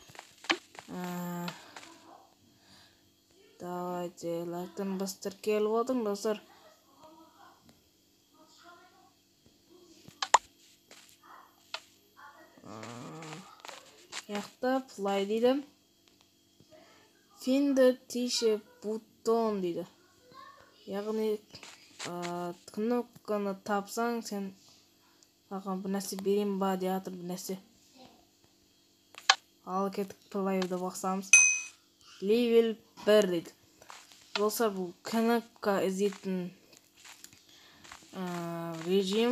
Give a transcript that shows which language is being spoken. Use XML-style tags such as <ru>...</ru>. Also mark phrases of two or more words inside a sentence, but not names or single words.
<kk>Давайте лайктан бас тіркеліп отырың достар. Яқта play дейді.</kk> <en>Find the t-shirt button дейді.</en> <kk>Яғни кнопканы тапсаң, сен саған бір нәрсе берем ба деп жатыр, бір нәрсе. Ал кеттік плейді басамыз. Level 1 дейді. Достар, бұл кнопка іздейтін режим.</kk>